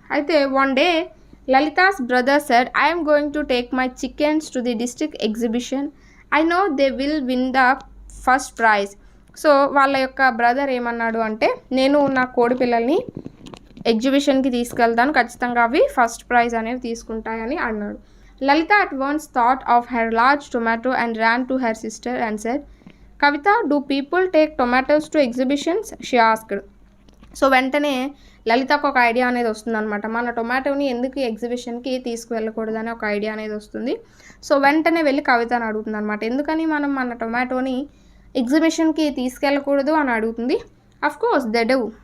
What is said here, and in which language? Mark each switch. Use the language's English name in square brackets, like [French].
[Telugu] అయితే [English] One day Lalita's brother said, I'm going to take my chickens to the district exhibition. I know they will win the first prize. [Telugu] So వాళ్ళ యొక్క brother ఏమన్నాడు అంటే, నేను నా కోడి పిల్లల్ని ఎగ్జిబిషన్కి తీసుకెళ్తాను, ఖచ్చితంగా అవి ఫస్ట్ ప్రైజ్ అనేవి తీసుకుంటాయని అన్నాడు. [English] Lalita at once thought of her large tomato and ran to her sister and said, Kavita, do people take tomatoes to exhibitions? She asked. [Telugu] So వెంటనే లలితకు ఒక ఐడియా అనేది వస్తుందన్నమాట. మన టొమాటోని ఎందుకు ఎగ్జిబిషన్కి తీసుకువెళ్ళకూడదని ఒక ఐడియా అనేది వస్తుంది. సో వెంటనే వెళ్ళి కవితను అడుగుతుంది అనమాట, ఎందుకని మనం మన టొమాటోని ఎగ్జిబిషన్కి తీసుకెళ్ళకూడదు అని అడుగుతుంది. [English] Of course they do.